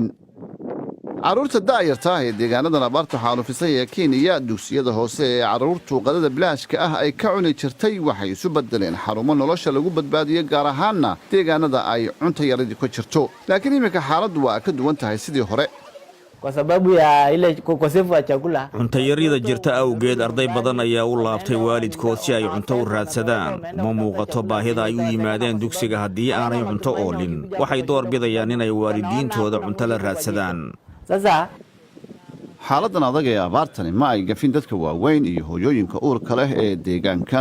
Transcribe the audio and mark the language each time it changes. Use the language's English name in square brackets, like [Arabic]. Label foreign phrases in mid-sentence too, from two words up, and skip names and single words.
[Somali] carruurta da'yarta ah ee deegaanadan abaarta xaalufisay ee Kenya, dugsiyada hoose ee carruurtu qadada bilaashka ah ay ka cuni jirtay waxay isu bedeleen xarumo nolosha lagu badbaadiyo, gaar ahaanna deegaanada ay cunto yaradi ku jirto. laakiin iminka xaaladdu waa ka duwan tahay sidii hore. [Swahili] kwa sababu ya ile ukosefu wa chakula. [Somali] cuntayarida jirta awgeed arday badan ayaa u laabtay waalidkood si ay cunto u raadsadaan. ma muuqato baahida ay u yimaadeen dugsiga haddii aanay cunto oolin. waxay door bidayaan inay waalidiintooda cunto la raadsadaan. sasa xaaladan adag ee abaartani ma ay gafin dadka waaweyn iyo hooyooyinka uurka leh ee deegaankan.